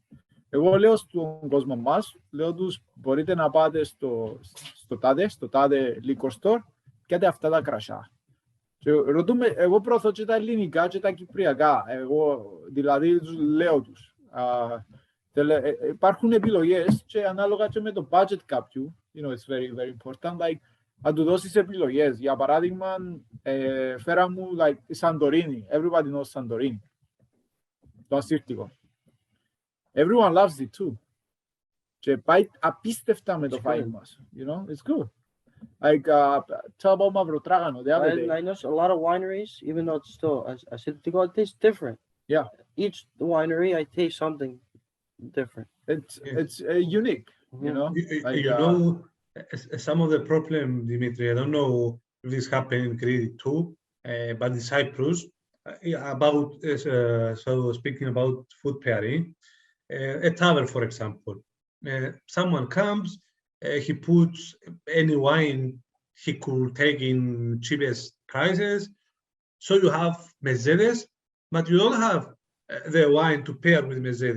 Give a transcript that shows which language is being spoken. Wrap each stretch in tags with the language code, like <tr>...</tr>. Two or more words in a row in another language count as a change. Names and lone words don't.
<el>Εγώ λέω στον κόσμο μας, λέω τους, μπορείτε να πάτε στο τάδε</el> <en>liquor store</en> <el>και έχετε αυτά τα κρασιά. Και ρωτούμε, εγώ προωθώ και τα ελληνικά και τα κυπριακά. Εγώ δηλαδή τους λέω τους. Υπάρχουν επιλογές και ανάλογα και με το budget κάποιου.</el> <en>You know, it's very, very important. Like,</en> <el>να του δώσεις επιλογές. Για παράδειγμα, φέρα μου like, Santorini.</el> <en>Everybody knows Santorini.</en> <el>Το ασύρτικο.</el> <en>Everyone loves it too.</en> <el>Και πάει απίστευτα με το φαΐ μας.</el> <en>You know, it's good. Like, tell about Mavrotrágano the other day. I know a lot of wineries, even though it's still asírtico, it tastes different. Yeah. Each winery, I taste something different. It's unique, you know. Like, you know, some of the problem, Dimitri, I don't know if this happened in Crete too, but in Cyprus, about so speaking about food pairing, a tavern, for example, someone comes, he puts any wine he could take in cheapest prices, so you have Mercedes, but you don't have the wine to pair with Mercedes.</en>